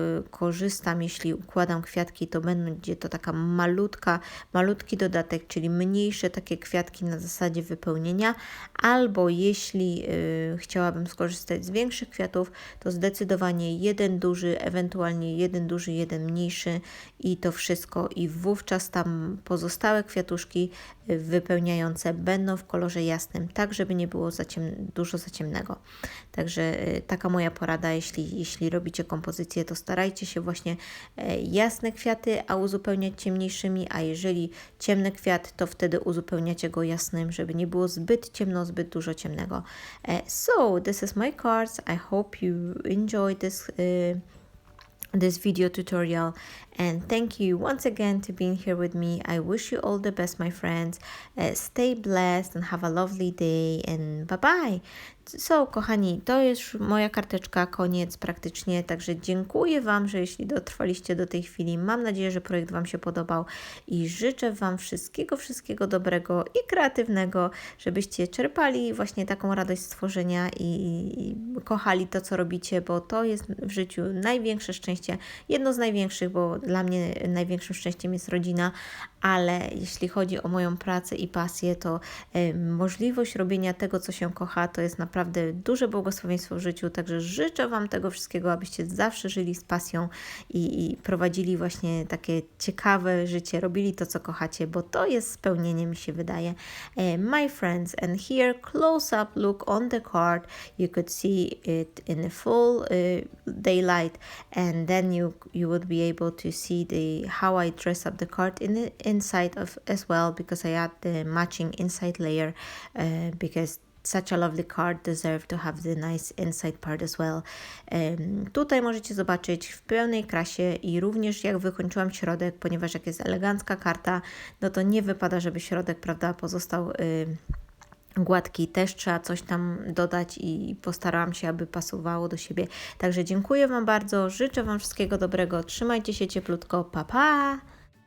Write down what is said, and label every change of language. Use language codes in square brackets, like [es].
[pl] korzystam, jeśli układam kwiatki, to będzie to taka malutki dodatek, czyli mniejsze takie kwiatki na zasadzie wypełnienia, albo jeśli chciałabym skorzystać z większych kwiatów, to zdecydowanie jeden duży, ewentualnie jeden duży, jeden mniejszy i to wszystko, i wówczas tam pozostałe kwiatuszki wypełniające będą w kolorze jasnym, tak żeby nie było dużo za ciemnego. Także taka moja porada, jeśli robicie kompozycję, to starajcie się właśnie jasne kwiaty, a uzupełniać ciemniejszymi, a jeżeli ciemny kwiat, to wtedy uzupełniacie go jasnym, żeby nie było zbyt ciemno, zbyt dużo ciemnego. [en] So this is my cards. I hope you enjoyed this video tutorial, And thank you once again to being here with me. I wish you all the best, my friends. Stay blessed and have a lovely day, and bye bye. [pl] So, kochani, to jest moja karteczka, koniec praktycznie, także dziękuję Wam, że jeśli dotrwaliście do tej chwili. Mam nadzieję, że projekt Wam się podobał i życzę Wam wszystkiego dobrego i kreatywnego, żebyście czerpali właśnie taką radość z tworzenia i kochali to, co robicie, bo to jest w życiu największe szczęście, jedno z największych, bo dla mnie największym szczęściem jest rodzina, ale jeśli chodzi o moją pracę i pasję, to możliwość robienia tego, co się kocha, to jest naprawdę duże błogosławieństwo w życiu, także życzę Wam tego wszystkiego, abyście zawsze żyli z pasją i prowadzili właśnie takie ciekawe życie, robili to, co kochacie, bo to jest spełnienie, mi się wydaje. [en] My friends, and here close up look on the card, you could see it in the full daylight, and then you would be able to see how I dress up the card in the inside of as well, because I add the matching inside layer because such a lovely card deserve to have the nice inside part as well. [pl] Tutaj możecie zobaczyć w pełnej krasie i również jak wykończyłam środek, ponieważ jak jest elegancka karta, no to nie wypada, żeby środek, prawda, pozostał gładki, też trzeba coś tam dodać i postarałam się, aby pasowało do siebie. Także dziękuję Wam bardzo, życzę Wam wszystkiego dobrego, trzymajcie się cieplutko, pa pa!